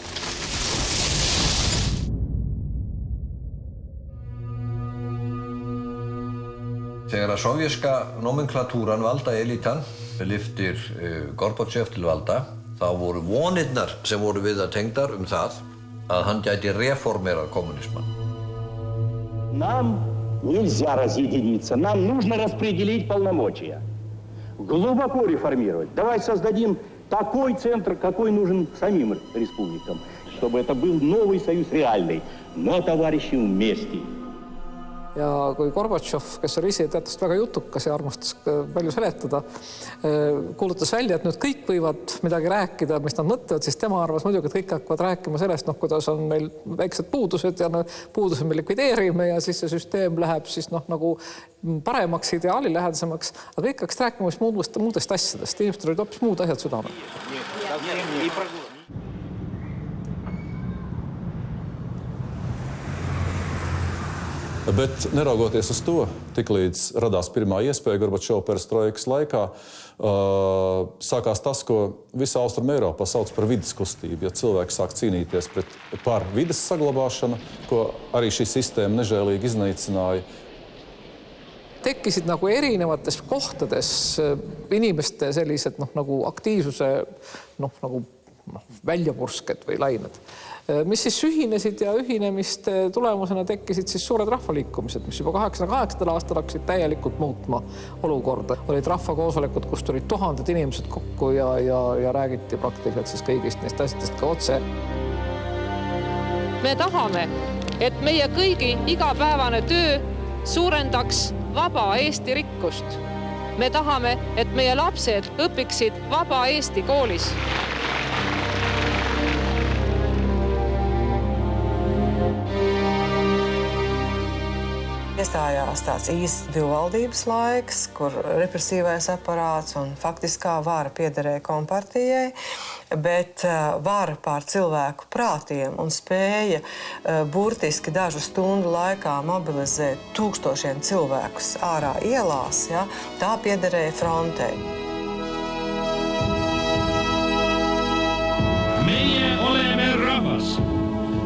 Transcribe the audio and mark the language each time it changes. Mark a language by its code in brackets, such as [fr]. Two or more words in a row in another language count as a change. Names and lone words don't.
[is] Þegar að sovjerska nomenklatúran valda elítan lyftir Gorbačov til valda, þá voru vonirnar sem voru við að tengdar það að hann gæti reformera kommunisman. [ru] Нам нельзя разъединиться, нам нужно распределить полномочия. Глубоко реформировать. Давай создадим такой центр, какой нужен самим республикам, чтобы это был новый союз реальный, но товарищи вместе. [et] Ja kui Gorbačov, kes oli ise teatavasti väga jutukas ja armastas palju seletada, kuulutas välja, et nüüd kõik võivad midagi rääkida, mis nad mõtlevad, siis tema arvas muidugi, et kõik hakkavad rääkima sellest, kuidas on meil väiksed puudused ja puudused me likvideerime ja siis see süsteem läheb siis nagu paremaks, ideaalilähedasemaks, aga kõik hakkas rääkima muudest asjadest. Inimestel olid hoopis muud asjad südamel. [lv] Bet neraugoties uz to, tiklīdz radās pirmā iespēja Gorbačova perestroikas laikā, sākās tas, ko visa Austrum Eiropā sauc par vides kustību, ja cilvēki sāk cīnīties par vides saglabāšanu, ko arī šī sistēma nežēlīgi iznīcināja. [et] Tekkisid nagu erinevates kohtades inimeste sellised nagu aktiivsuse nagu väljapursked või lained, mis siis ühinesid ja ühinemiste tulemusena tekkisid siis suured rahvaliikumised, mis juba 88. aastal hakkasid täielikult muutma olukorda. Olid rahvakoosolekud, kus tulid tuhanded inimesed kokku ja räägiti praktiliselt siis kõigist neist asjadest ka otse. Me tahame, et meie kõigi igapäevane töö suurendaks vaba Eesti rikkust. Me tahame, et meie lapsed õpiksid vaba Eesti koolis. [lv] Iestājās tāds īsts divvaldības laiks, kur represīvais aparāts un faktiskā vara piederēja kompartijai, bet vara pār cilvēku prātiem un spēja burtiski dažu stundu laikā mobilizēt tūkstošiem cilvēkus ārā ielās, ja, tā piederēja frontei. [et] Meie oleme rahvas.